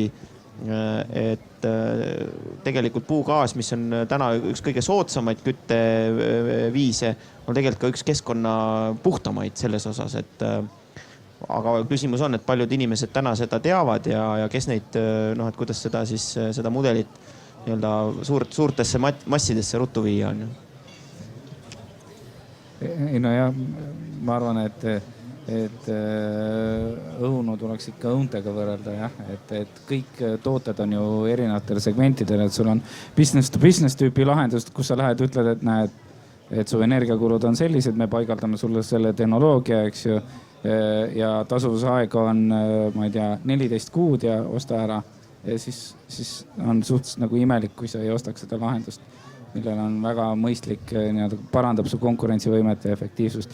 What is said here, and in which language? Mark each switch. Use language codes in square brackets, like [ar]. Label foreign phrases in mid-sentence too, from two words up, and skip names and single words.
[et] Et tegelikult puugaas, mis on täna üks kõige soodsamaid kütteviise, on tegelikult ka üks keskkonna puhtamaid selles osas, et aga küsimus on, et paljud inimesed täna seda teavad ja kes neid, et kuidas seda mudelit nii-öelda suurtesse massidesse ruttu viia on ju. Ei no jah, ma arvan, et õunu tuleks ikka õuntega võrrelda jah, et kõik tooted on ju erinevatel segmentidel, et sul on [en] business to business [et] tüüpi lahendust, kus sa lähed, ütled, et näed, et su energiakulud on sellised, me paigaldame sulle selle tehnoloogia, eks ju. Ja tasuvusaeg on, ma ei tea, 14 kuud ja osta ära. Ja siis on suhteliselt nagu imelik, kui sa ei ostaks seda lahendust, millel on väga mõistlik, parandab su konkurentsivõimet ja efektiivsust.